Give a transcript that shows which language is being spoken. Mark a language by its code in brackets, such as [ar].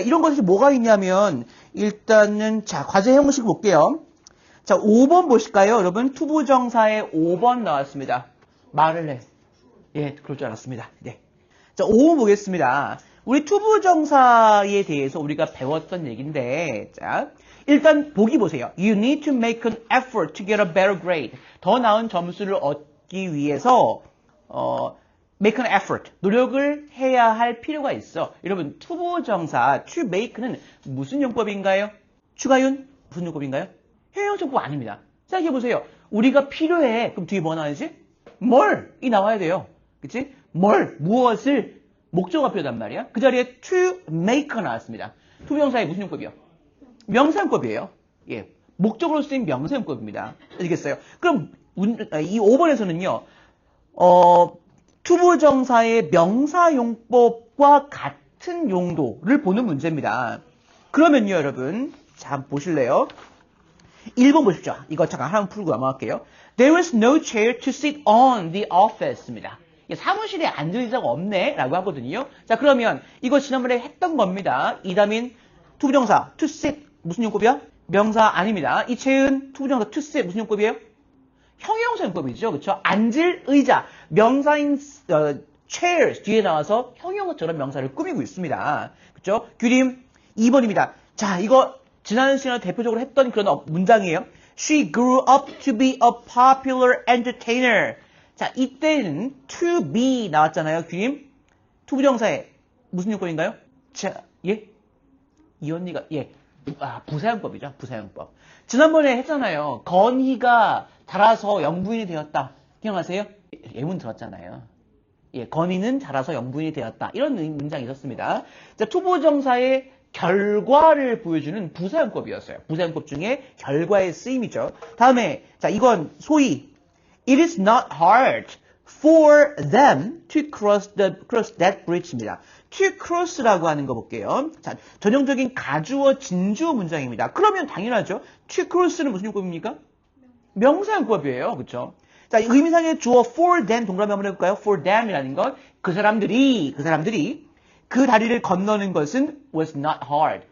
[ko] 이런 것이 뭐가 있냐면 일단은 자 과제 형식 볼게요. 자 5번 보실까요? 여러분 투부정사의 5번 나왔습니다. 말을 해. 예 그럴 줄 알았습니다. 네. 자 5번 보겠습니다. 우리 투부정사에 대해서 우리가 배웠던 얘기인데 자 일단 보기 보세요. [en] You need to make an effort to get a better grade. [ko] 더 나은 점수를 얻기 위해서 [en] make an effort. [ko] 노력을 해야 할 필요가 있어. 여러분 투부정사 to make는 무슨 용법인가요? 추가윤 무슨 용법인가요? 형용사법 아닙니다. 생각해 보세요. 우리가 필요해. 그럼 뒤에 뭐 나와야지? 뭘이 나와야 돼요. 그치? 무엇을 목적어가 필요하단 말이야. 그 자리에 to make가 나왔습니다. 투부정사의 무슨 용법이요? 명사용법이에요. 예, 목적으로 쓰인 명사용법입니다. 알겠어요? 그럼 이 5번에서는요. 투부정사의 명사용법과 같은 용도를 보는 문제입니다. 그러면요, 여러분. 자, 한번 보실래요? 1번 보십시오. 이거 잠깐 하나 풀고 넘어갈게요. [en] There was no chair to sit on the office입니다. [ko] 사무실에 앉을 의자가 없네 라고 하거든요. 자 그러면 이거 지난번에 했던 겁니다. 이다민 투부정사 to sit 무슨 용법이야? 명사 아닙니다. 이 채은 투부정사 to sit 무슨 용법이에요? 형용사 용법이죠. 그렇죠? 앉을 의자 명사인 chairs 뒤에 나와서 형용사처럼 명사를 꾸미고 있습니다. 그렇죠? 규림 2번입니다. 자 이거 지난 시간에 대표적으로 했던 그런 문장이에요. [en] She grew up to be a popular entertainer. [ko] 자, 이때는 to be 나왔잖아요, 규임. 투부정사에 무슨 용법인가요? 자, 예? 이 언니가, 예. 부사용법이죠, 부사용법. 지난번에 했잖아요. 건희가 자라서 영부인이 되었다. 기억나세요? 예문 들었잖아요. 예, 건희는 자라서 영부인이 되었다. 이런 문장이 있었습니다. 자, 투부정사의 결과를 보여주는 부사용법이었어요. 부사용법 중에 결과의 쓰임이죠. 다음에, 자, 이건 소위, [en] It is not hard for them to cross that bridge입니다. [ko] to cross라고 하는 거 볼게요. 자, 전형적인 가주어 진주어 문장입니다. 그러면 당연하죠. to cross는 무슨 용법입니까? 명사용법이에요. 그렇죠? 자, 의미상의 주어 for them 동그라미 한번 해볼까요? for them이라는 건 그 사람들이 그 다리를 건너는 것은 [en] was not hard.